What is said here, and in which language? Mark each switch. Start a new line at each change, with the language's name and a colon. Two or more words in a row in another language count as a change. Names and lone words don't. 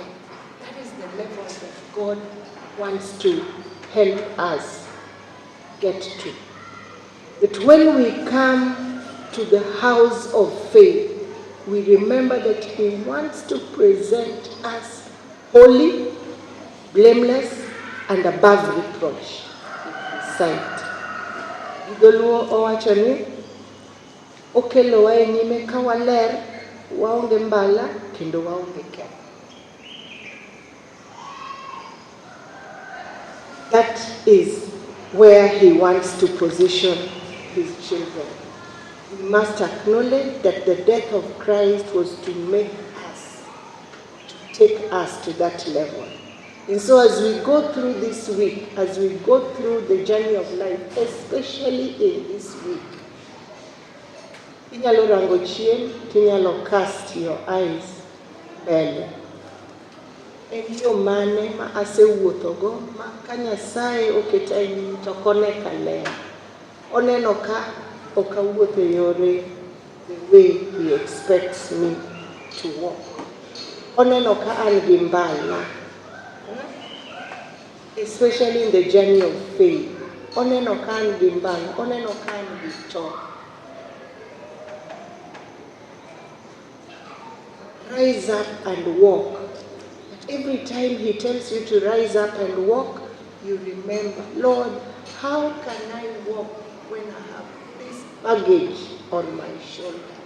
English: That is the level that God wants to help us get to. That when we come to the house of faith, we remember that He wants to present us holy, blameless, and above reproach in His sight.
Luo (Kenya and Tanzania): Idoluo owacho ni okelowa e nyime ka waler, waonge mbala kendo waonge ketho.
English: That is where He wants to position His children. We must acknowledge that the death of Christ was to make us, to take us to that level. And so as we go through this week, as we go through the journey of life, especially in this week,
Luo (Kenya and Tanzania): inyalo rango chien, tinyalo
English: cast your eyes
Luo (Kenya and Tanzania): mbele. En yo mane ma asewuothogo ma ka Nyasaye oketa e nyim to kone ka ler. Oneno ka ok awuotho e yore
English: the way He expects me to walk.
Luo (Kenya and Tanzania): Oneno ka an gi mbala,
English: especially in the journey of faith.
Luo (Kenya and Tanzania): Oneno ka an gi mbala, oneno ka an gi to.
English: Rise up and walk. But every time He tells you to rise up and walk, you remember, Lord, how can I walk when I have this baggage on my shoulder?